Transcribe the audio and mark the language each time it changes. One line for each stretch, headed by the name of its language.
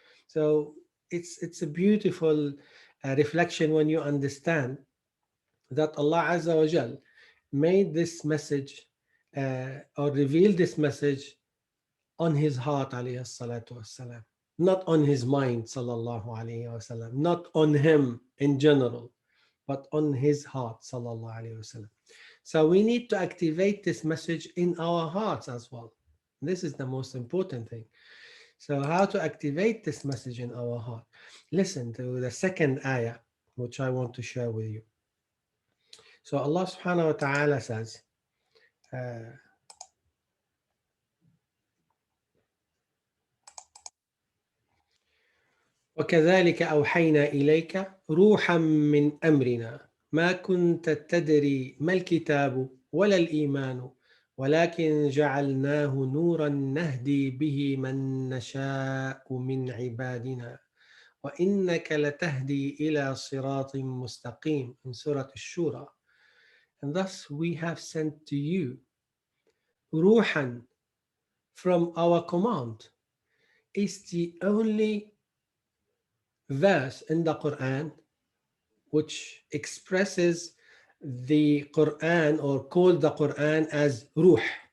English: So it's a beautiful reflection when you understand that Allah Azza wa Jal made this message or revealed this message on his heart, alayhi salatu wassalam, not on his mind, sallallahu alayhi wasallam, not on him in general, but on his heart, sallallahu alayhi wasallam. So we need to activate this message in our hearts as well. This is the most important thing. So how to activate this message in our heart? Listen to the second ayah, which I want to share with you. So Allah subhanahu wa ta'ala says,
Arabic: وكذلك أوحينا إليك روحا من أمرنا ما كنت تدري ما الكتاب ولا الإيمان ولكن جعلناه نورا نهدي به من نشاء من عبادنا وإنك لتهدي إلى صراط مستقيم in Surat Al-Shura.
English: And thus we have sent to you ruhan from our command. Is the only verse in the Quran which expresses the Quran or called the Quran as Ruh.